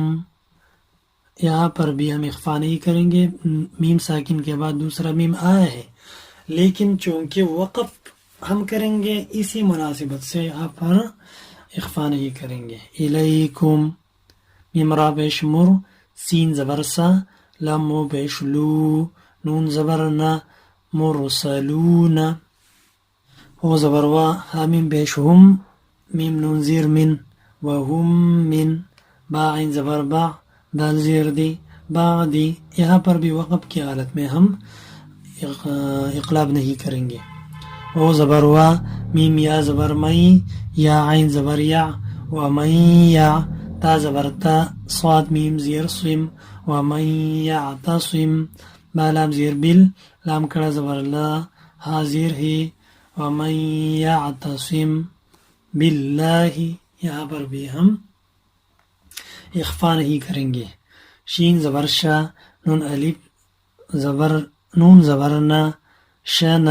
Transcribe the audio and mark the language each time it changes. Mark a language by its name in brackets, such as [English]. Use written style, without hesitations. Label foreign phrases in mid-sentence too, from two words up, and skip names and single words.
[Urdu] یہاں پر بھی ہم اخفا نہیں کریں گے. میم ساکن کے بعد دوسرا میم آیا ہے، لیکن چونکہ وقف ہم کریں گے اسی مناسبت سے یہاں پر اخفا نہیں کریں گے. الیکم. میم را پیش مر، سین زبر سا، لام مو پیش لو، نون زبر نا، مرسلون. او زبر وا، حامیم پیش ہم، میم نون زیر من، [Arabic] وہم من. [Urdu] با عین زبر با، دال زیر دی، بعدی. یہاں پر بھی وقف کی حالت میں ہم اقلاب نہیں کریں گے. او زبر وا، میم یا زبر مئی، یا عین زبر یا، [Arabic] ومن یا. [Urdu] تا زبر تا، صاد میم زیر صم، [Arabic] ومن یعتصم. [Urdu] با لام زیر بل، لام کڑا زبر لا، ہا زیر ہی، [Arabic] ومن یعتصم باللہ. [Urdu] یہاں پر بھی ہم اخفا نہیں کریں گے. شین زبر شا، نون الف زبر، نون زبر نا، شنا.